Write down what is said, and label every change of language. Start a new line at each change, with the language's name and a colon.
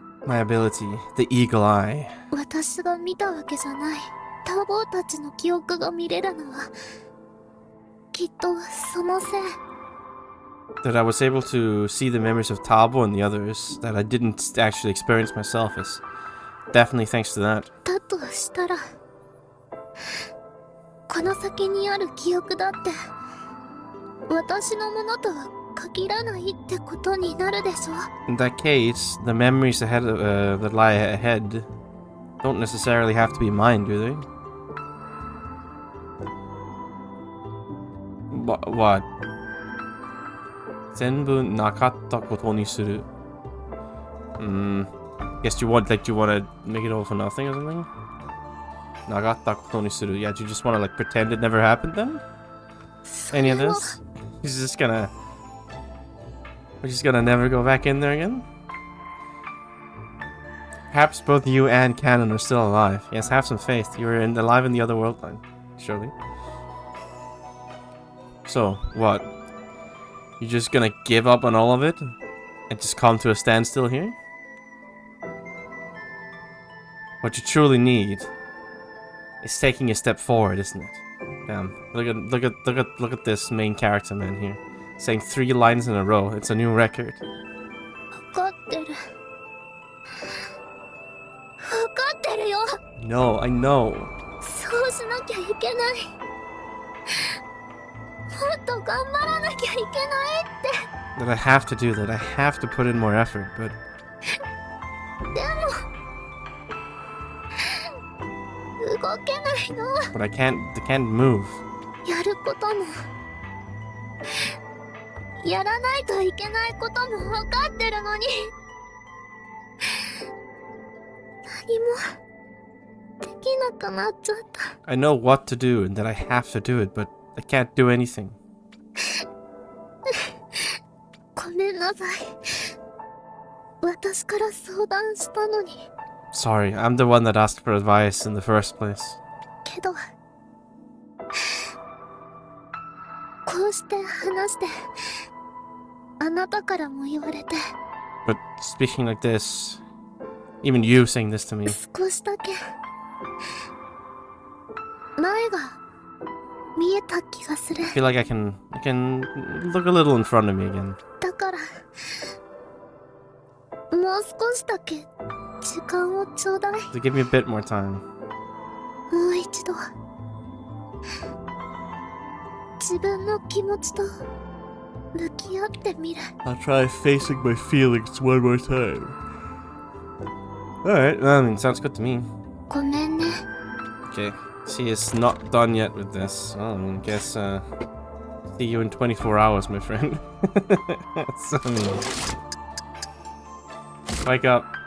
English: My ability, the eagle eye.
Japanese: 私が見たわけじゃない。ターボーたちの記憶が見れるのはきっとそのせい。
English: That I was able to see the memories of Tabo and the others that I didn't actually experience myself is definitely thanks to that.
Japanese: だとしたらこの先にある記憶だって私のものとは限らないってことになるでしょ。
English: In that case, the memories ahead that lie ahead don't necessarily have to be mine, do they? What?
Japanese: 全部なかったことにする.
English: Guess you want to make it all for nothing or something?
Japanese: なかったことにする.
English: Yeah, do you just want to like pretend it never happened then? Any of this? We're just gonna never go back in there again? Perhaps both you and Canon are still alive. Yes, have some faith. You're alive in the other world line, surely. So, what? You're just gonna give up on all of it? And just come to a standstill here? What you truly need is taking a step forward, isn't it? Damn. Look at this main character man here. Saying 3 lines in a row. It's a new record.
Japanese: 分かってる。分かってるよ。
English: No, I know.
Japanese: そうしなきゃいけない。もっと頑張らなきゃいけないって。
English: That I have to do that. I have to put in more effort, but
Japanese: でも動けないの。
English: but I can't move.
Japanese: やることもやらないといけないことも分かってるのに何もできなくなっちゃった。
English: I know what to do and that I have to do it, but I can't do anything.
Japanese: ごめんなさい。私から相談したのに。
English: Sorry, I'm the one that asked for advice in the first place.
Japanese: けどこうして話してあなたからも言われて
English: But speaking like this, even you saying this to me,
Japanese: 少しだけ前が見えた気がする。
English: I feel like I can look a little in front of me again.
Japanese: だからもう少しだけ時間をちょうだい。
English: So give me a bit more time.
Japanese: もう一度自分の気持ちと向き合ってみる。
English: I'll try facing my feelings one more time. Alright, I mean, sounds good to me.
Japanese: ごめんね。
English: Okay, she is not done yet with this. Well, I mean, guess, see you in 24 hours, my friend. So, I mean, wake up.